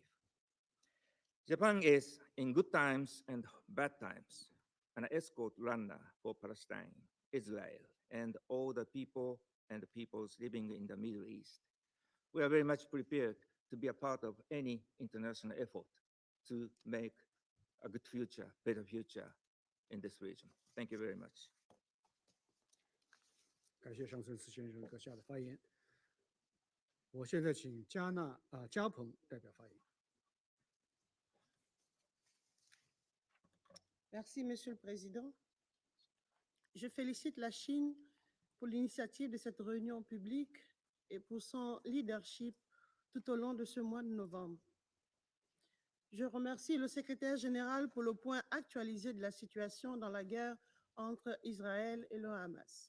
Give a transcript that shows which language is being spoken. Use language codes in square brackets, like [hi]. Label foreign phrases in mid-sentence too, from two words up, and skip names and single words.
[en] Japan is, in good times and bad times, an escort runner for Palestine, Israel, and all the people and the peoples living in the Middle East. We are very much prepared to be a part of any international effort to make a good future, better future in this region. Thank you very much. [zh] 感谢上村司先生阁下的发言。我现在请加蓬代表发言。 [fr] Merci, Monsieur le Président. Je félicite la Chine pour l'initiative de cette réunion publique et pour son leadership tout au long de ce mois de novembre. Je remercie le secrétaire général pour le point actualisé de la situation dans la guerre entre Israël et le Hamas.